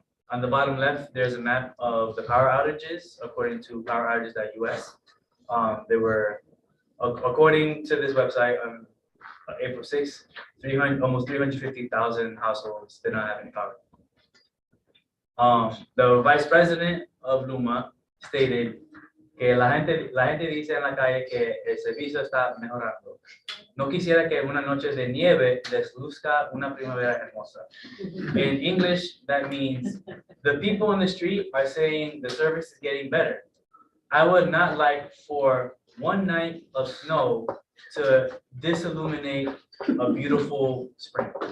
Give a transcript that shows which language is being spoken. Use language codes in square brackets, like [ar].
[en] On the bottom left, there's a map of the power outages according to poweroutages.us. They were, according to this website, on April 6th, almost 350,000 households did not have any power. The vice president of Luma stated [es] que la gente dice en la calle que el servicio está mejorando. No quisiera que una noche de nieve desluzca una primavera hermosa. [en] In English, that means the people in the street are saying the service is getting better. I would not like for one night of snow to disilluminate a beautiful spring.